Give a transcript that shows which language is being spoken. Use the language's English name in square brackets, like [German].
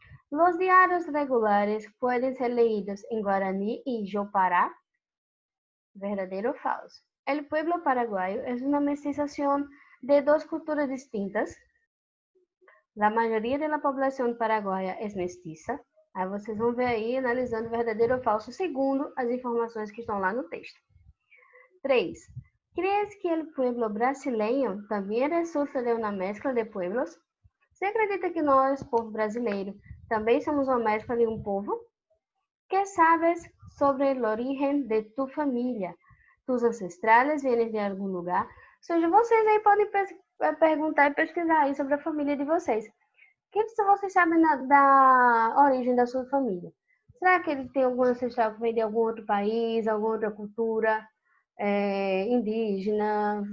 [Spanish] Los diarios regulares pueden ser leídos en guaraní y yopará, verdadero o falso. El pueblo paraguayo es una mestización de dos culturas distintas. [Portuguese] La maioria da população paraguaia é mestiça. Aí vocês vão ver aí, analisando verdadeiro ou falso, segundo as informações que estão lá no texto. 3. [Spanish] ¿Crees que el pueblo brasileño también resulta de una mezcla de pueblos? [Portuguese] Você acredita que nós, povo brasileiro, também somos uma mescla de um povo? [Spanish] ¿Qué sabes sobre el origen de tu familia? Tus ancestrales vienen de [Portuguese] algum lugar? Ou seja, vocês aí podem perguntar e pesquisar aí sobre a família de vocês. O que vocês sabem da origem da sua família? Será que ele tem algum ancestral que vem de algum outro país, alguma outra cultura indígena?